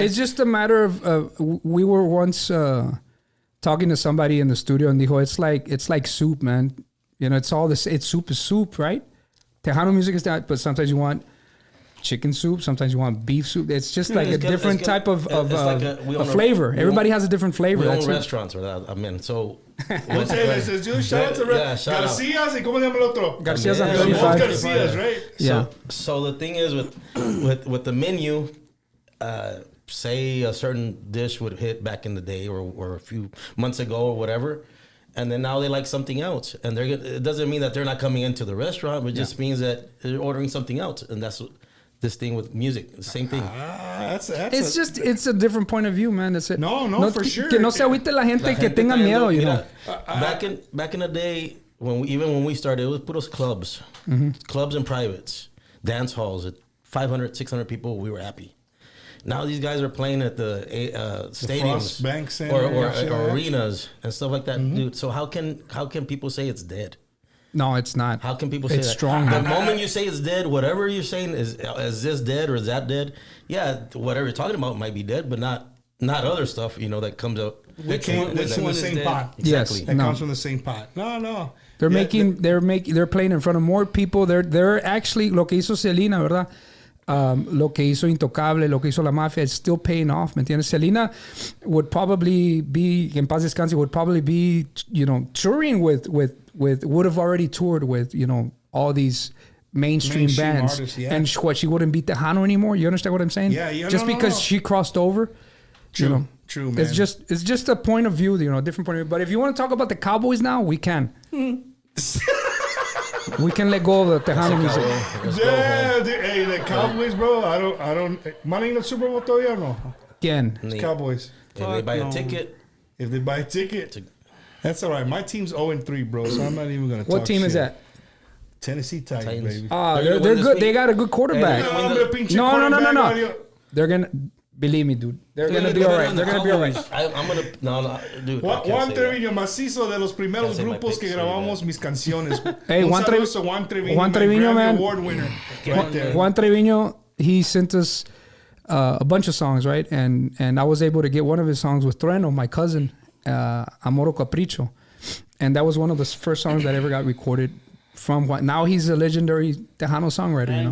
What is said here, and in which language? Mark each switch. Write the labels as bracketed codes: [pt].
[en] It's just a matter of we were once talking to somebody in the studio and [es] dijo, [en] it's like soup, man. It's all this. It's soup is soup, right? Tejano music is that, but sometimes you want chicken soup. Sometimes you want beef soup. It's just like a different type of a flavor. Everybody has a different flavor. We own That's restaurants, I mean, so. Shout out to [es] Garcia's y ¿cómo se llama el otro? [en] Garcia's on Yeah, 35. Garcia's, right? Yeah. So the thing is with the menu, say a certain dish would hit back in the day or a few months ago or whatever, and then now they like something else, and it doesn't mean that they're not coming into the restaurant, but it just means that they're ordering something else, and that's this thing with music, the same thing. It's a different point of view, man. It's no, for sure. [es] Que no se agüite la gente que tenga miedo, [en] you know. Back in the day, when we started, it was [es] puros [en] clubs, clubs and privates, dance halls at 500, 600 people. We were happy. Now these guys are playing at the stadiums or arenas and stuff like that, dude. So how can people say it's dead? No, it's not. How can people say it's that? Strong. The moment you say it's dead, whatever you're saying is this dead or is that dead? Yeah, whatever you're talking about might be dead, but not other stuff, you know, that comes out. That's from the same pot. Exactly. Yes, that comes from the same pot. No. They're they're playing in front of more people. They're actually [es] lo que hizo Selena, ¿verdad? Lo que hizo Intocable, lo que hizo La Mafia, [en] it's still paying off, [es] ¿me entiendes? [en] Selena would probably be, [es] en paz descanse, [en] would probably be, you know, touring with would have already toured with, you know, all these mainstream bands. Artists, yeah. And she wouldn't be Tejano anymore. You understand what I'm saying? Yeah. Just because she crossed over. True, you know, true, man. It's just a point of view, you know, a different point of view. But if you want to talk about the Cowboys now, we can. We can let go of the Tejano music. Yeah, hey, the Cowboys, bro. I don't. Money in the Super Bowl [es] todavía o no? [en] Again. It's Cowboys. If they buy a ticket. If they buy a ticket, that's all right. My team's 0-3, bro. So I'm not even gonna. What team is that? Tennessee Titans, baby. They're good. They got a good quarterback. No. They're gonna. Believe me, dude. They're gonna be all right. They're gonna be all right. I'm gonna no, dude. [es] Juan Treviño, Masizzo, de los primeros grupos que grabamos mis canciones. [en] Hey, Juan Treviño, man. Award winner. Right there. Juan Treviño, he sent us a bunch of songs, right? And I was able to get one of his songs with Trueno, my cousin, Amor o Capricho, and that was one of the first songs that ever got recorded. From Juan. Now he's a legendary Tejano songwriter, you know.